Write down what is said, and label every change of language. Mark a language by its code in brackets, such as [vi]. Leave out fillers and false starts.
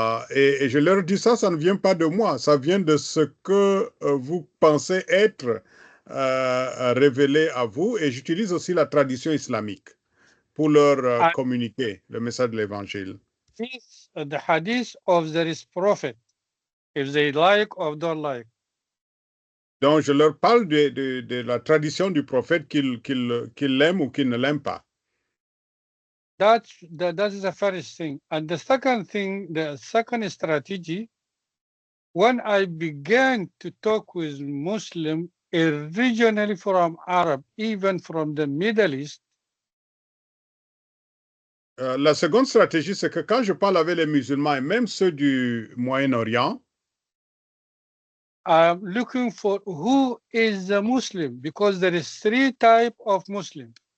[fr] Et je leur dis ça ne vient pas de moi, ça vient de ce que vous pensez être révélé à vous, et j'utilise aussi la tradition islamique pour leur [en] And [fr] communiquer le message de l'évangile. [en] the hadith of their prophet, if they like or don't like. [fr] Donc, je leur parle de la tradition du prophète qu'ils l'aiment ou qu'ils ne l'aiment pas. [en] That is the first thing. And the second thing, the second strategy, when I began to talk with Muslim originally from Arab, even from the Middle East, [fr] La seconde stratégie, c'est que quand je parle avec les musulmans et même ceux du Moyen-Orient, [en] I'm looking for who is the Muslim, because there is 3 types of Muslim.